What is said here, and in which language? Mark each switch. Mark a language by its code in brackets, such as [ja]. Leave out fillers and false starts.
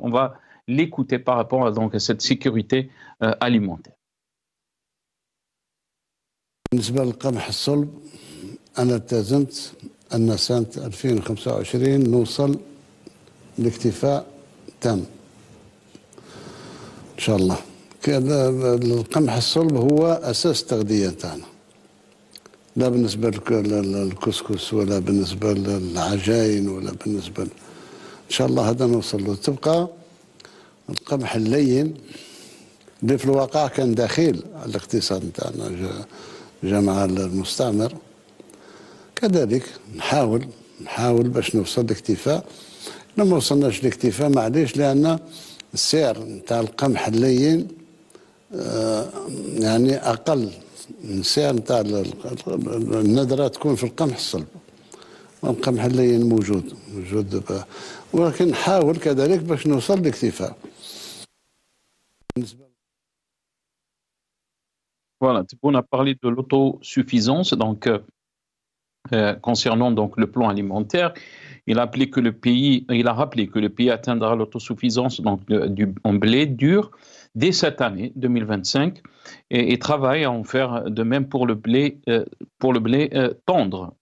[fr] On va l'écouter par rapport à cette sécurité alimentaire. [ar] بالنسبة للقمح الصلب أنا التزمت أن سنة 2025 نوصل لاكتفاء تام إن شاء الله. القمح الصلب هو أساس التغذية تاعنا، لا بالنسبة للكسكس ولا بالنسبة للعجائن ولا بالنسبة إن شاء الله هذا نوصل له. تبقى القمح اللين اللي في الواقع كان دخيل على الاقتصاد نتاعنا جا مع المستعمر. كذلك نحاول باش نوصل لاكتفاء. لما وصلناش لاكتفاء معليش، لأن السعر نتاع القمح اللين يعني أقل من السعر نتاع النذرة تكون في القمح الصلب. القمح اللين موجود ولكن نحاول كذلك باش نوصل لاكتفاء. [fr] Voilà, on a parlé de l'autosuffisance, concernant donc le plan alimentaire. Il a rappelé que le pays atteindra l'autosuffisance en blé dur dès cette année 2025 et travaille à en faire de même pour le blé tendre.